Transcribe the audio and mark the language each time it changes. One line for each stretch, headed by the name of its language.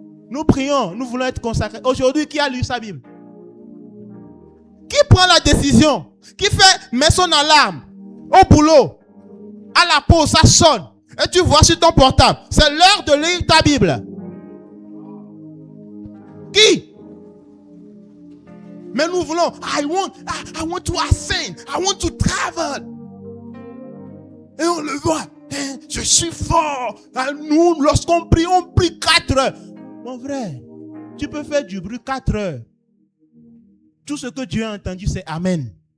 French: Nous prions, nous voulons être consacrés. Aujourd'hui, qui a lu sa Bible? Qui prend la décision? Qui met son alarme au boulot? À la pause, ça sonne. Et tu vois sur ton portable. C'est l'heure de lire ta Bible. Qui? Mais nous voulons,
English: I want to ascend, I want to travel.
French: Et on le voit, hein, je suis fort. Nous, lorsqu'on prie 4 heures. Mon frère, tu peux faire du bruit 4 heures. Tout ce que Dieu a entendu, c'est Amen.